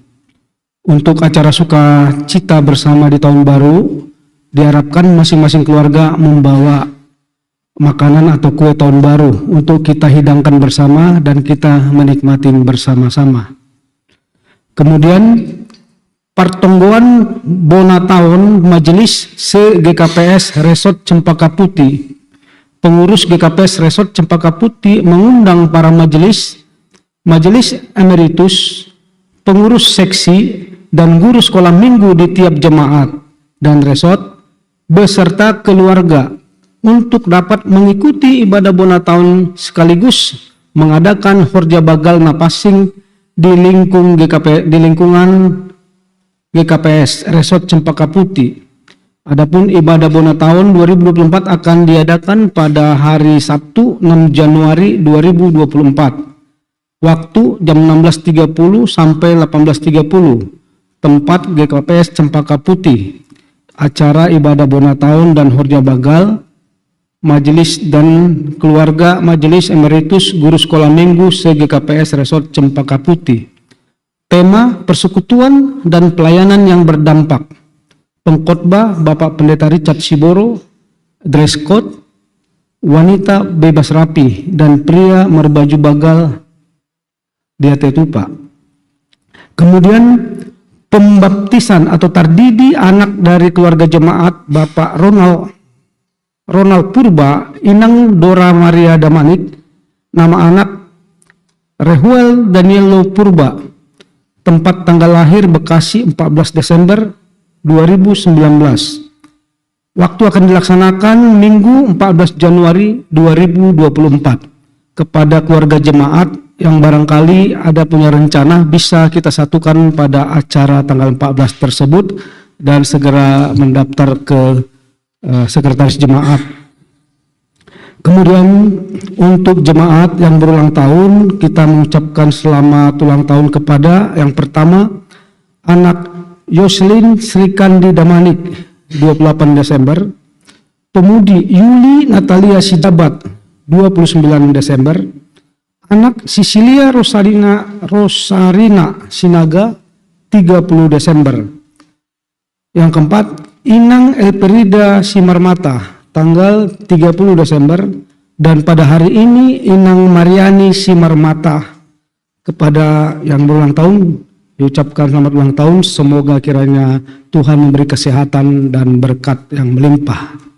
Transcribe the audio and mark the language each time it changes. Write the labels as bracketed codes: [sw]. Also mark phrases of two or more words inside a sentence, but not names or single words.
[id] Untuk acara sukacita bersama di tahun baru, diharapkan masing-masing keluarga membawa makanan atau kue tahun baru untuk kita hidangkan bersama dan kita menikmati bersama-sama. Kemudian [bts] pertonggoan bona tahun [id] Majelis se-GKPS Resort Cempaka Putih. Pengurus GKPS Resort Cempaka Putih mengundang para majelis emeritus, pengurus seksi, dan guru sekolah minggu di tiap jemaat dan resort beserta keluarga untuk dapat mengikuti ibadah [bts] bona tahun [id] sekaligus mengadakan [bts] horja bagal napasing [id] di lingkungan GKPS Resort Cempaka Putih. Adapun ibadah [bts] bona tahun [id] 2024 akan diadakan pada hari Sabtu 6 Januari 2024. Waktu jam 16.30 sampai 18.30. Tempat GKPS Cempaka Putih. Acara ibadah [bts] bona tahun [id] dan [bts] horja bagal [id] majelis dan keluarga majelis emeritus guru sekolah minggu se-GKPS Resort Cempaka Putih. Tema persekutuan dan pelayanan yang berdampak. Pengkhotbah Bapak Pendeta Richard Siboro. [en] Dress code [id] wanita bebas rapi dan pria berbaju bagal di Atetupa. Kemudian pembaptisan atau tardidi anak dari keluarga jemaat Bapak Ronald Purba, Inang Dora Maria Damanik, nama anak Rehuel Danielo Purba, tempat tanggal lahir Bekasi 14 Desember 2019. Waktu akan dilaksanakan Minggu 14 Januari 2024. Kepada keluarga jemaat yang barangkali ada punya rencana bisa kita satukan pada acara tanggal 14 tersebut dan segera mendaftar ke sekretaris jemaat. Kemudian untuk jemaat yang berulang tahun, kita mengucapkan selamat ulang tahun kepada yang pertama anak Yoselin Srikandi Damanik 28 Desember, pemudi Yuli Natalia Sidabat 29 Desember, anak Sisilia Rosarina Sinaga 30 Desember. Yang keempat, Inang Elperida Simarmata tanggal 30 Desember, dan pada hari ini Inang Mariani Simarmata. Kepada yang berulang tahun diucapkan selamat ulang tahun, semoga kiranya Tuhan memberi kesehatan dan berkat yang melimpah.